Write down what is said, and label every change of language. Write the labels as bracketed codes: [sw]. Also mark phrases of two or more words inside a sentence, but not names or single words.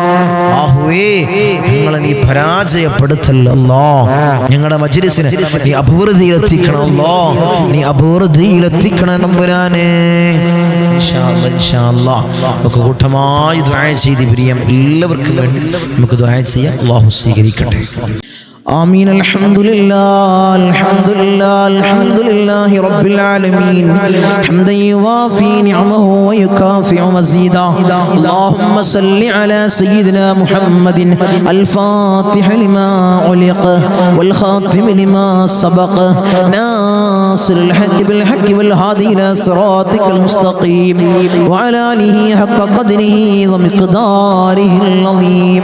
[ml] ആഹുവേ ഞങ്ങളെ നീ പരാജയപ്പെടുത്തല്ല അല്ലാഹ്. ഞങ്ങളുടെ മജ്ലിസിനെ നീ അഭിവൃദ്ധിയിലെത്തിക്കണം അല്ലാഹ്. നീ അഭിവൃദ്ധിയിലെത്തിക്കണം തമ്പുരാനേ. [ar] إن شاء الله [ml] നമുക്ക് കൂട്ടമായി ദുആ ചെയ്ത് പിരിയാം. എല്ലാവർക്കും വേണ്ടി നമുക്ക് ദുആ ചെയ്യാം. അല്ലാഹു സ്വീകരിക്കട്ടെ. [ar] آمين. الحمد لله الحمد لله الحمد لله رب العالمين حمدا يوافي نعمه ويكافئ مزيدا. اللهم صل على سيدنا محمد الفاتح لما علق والخاتم لما سبق ناصر الحق بالحق والهادي إلى صراطك المستقيم وعلى آله حق قدره ومقداره العظيم.